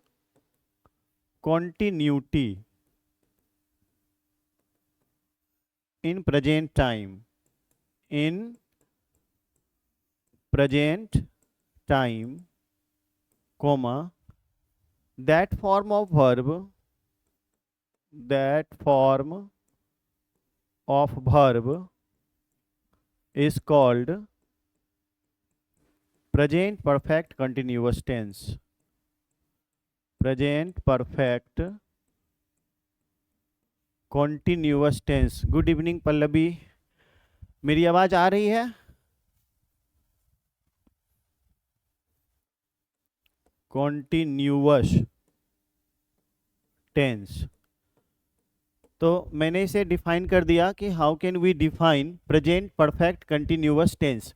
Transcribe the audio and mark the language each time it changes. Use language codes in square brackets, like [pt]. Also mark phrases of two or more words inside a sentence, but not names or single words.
[en] continuity in present time in present time, comma, that form of verb is called present perfect continuous tense. Present perfect continuous tense. good evening [hi] पल्लवी, मेरी आवाज आ रही है? [en] continuous tense. [hi] तो मैंने इसे डिफाइन कर दिया कि [en] how can we define present perfect continuous tense.